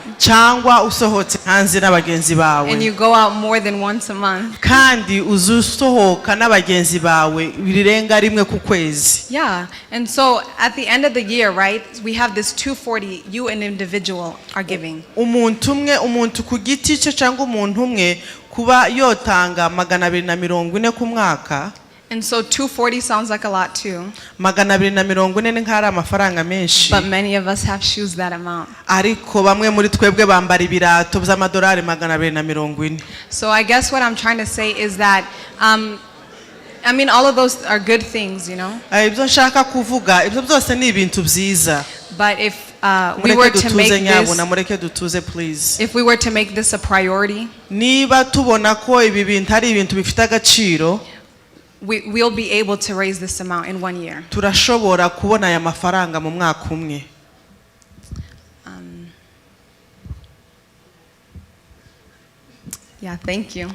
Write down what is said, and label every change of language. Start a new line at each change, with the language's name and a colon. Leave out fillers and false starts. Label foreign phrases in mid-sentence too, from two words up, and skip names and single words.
Kinyarwanda: Cyangwa usohotse hanze n'abagenzi bawe.
English: And you go out more than once a month.
Kinyarwanda: Kandi uzusohoka n'abagenzi bawe birenga rimwe ku kwezi. Yeah.
English: And so at the end of the year, right, we have this 240 you an individual are giving.
Kinyarwanda: Umuntu ku giti cye cyangwa umuntu umwe kuba yotanga 240 ku mwaka.
English: And so 240 sounds like a lot too.
Kinyarwanda: 240 ni nk'ari amafaranga menshi.
English: But many of us have shoes that amount.
Kinyarwanda: Ariko bamwe muri twebwe bambara ibirato by'amadolari 240.
English: So I guess what I'm trying to say is that I mean all of those are good things, you know.
Kinyarwanda: Ibyo nshaka kuvuga ibyo byose ni ibintu byiza.
English: But if we were to make this,
Kinyarwanda: mureke dutuze please.
English: If we were to make this a priority,
Kinyarwanda: niba tubona ko ibi bintu ari ibintu bifite agaciro,
English: we'll be able to raise this amount in 1 year.
Kinyarwanda: Turashobora kubona aya mafaranga mu mwaka umwe.
English: Yeah, thank you.